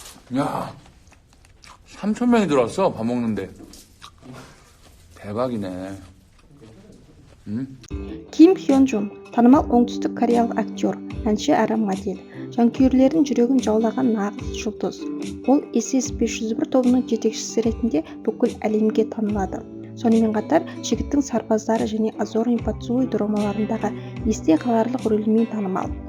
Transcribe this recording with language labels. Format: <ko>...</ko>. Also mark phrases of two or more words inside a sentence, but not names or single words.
<ko>야, 3,000명이 들어왔어, 밥 먹는데. 대박이네.</ko> <kk>Kim Hyun-jun танымал оңтүстік кореялық актер, әнші әрі модель. Жанкүйерлердің жүрегін жаулаған нағыз жұлдыз. Ол SS501 тобының жетекшісі ретінде бүкіл әлемге танылады. Сонымен қатар жігіттің сарбаздары және Азорный поцелуй драмаларындағы есте қаларлық рөлімен танымал.</kk>